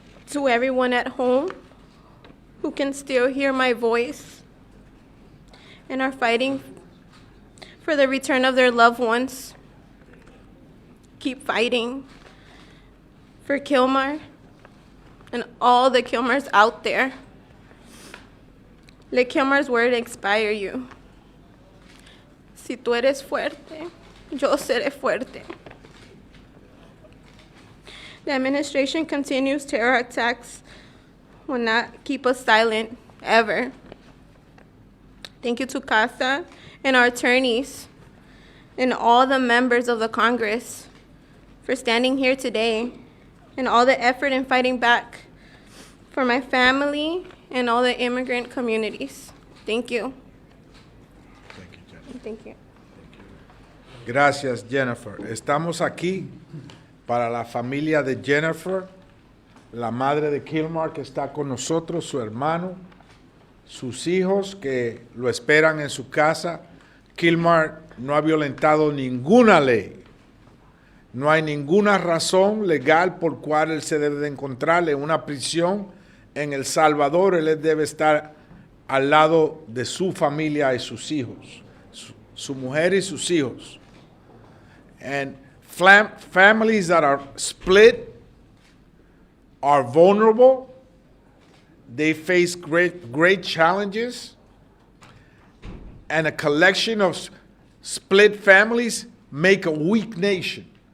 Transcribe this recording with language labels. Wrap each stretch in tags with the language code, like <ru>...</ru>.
<en>To everyone at home who can still hear my voice and are fighting for the return of their loved ones, keep fighting for Kilmar and all the Kilmars out there. Let Kilmar's word inspire you.</en> <es>Si tú eres fuerte, yo seré fuerte.</es> <en>The administration continues terror attacks will not keep us silent, ever. Thank you to CASA and our attorneys and all the members of the Congress for standing here today and all the effort in fighting back for my family and all the immigrant communities. Thank you. Thank you, Jennifer. Thank you.</en> <es>Gracias, Jennifer. Estamos aquí para la familia de Jennifer, la madre de Kilmar que está con nosotros, su hermano, sus hijos que lo esperan en su casa. Kilmar no ha violentado ninguna ley. No hay ninguna razón legal por cual él se debe de encontrar en una prisión en El Salvador. Él debe estar al lado de su familia y sus hijos, su mujer y sus hijos.</es> <en>And families that are split are vulnerable. They face great challenges. And a collection of split families make a weak nation.</en>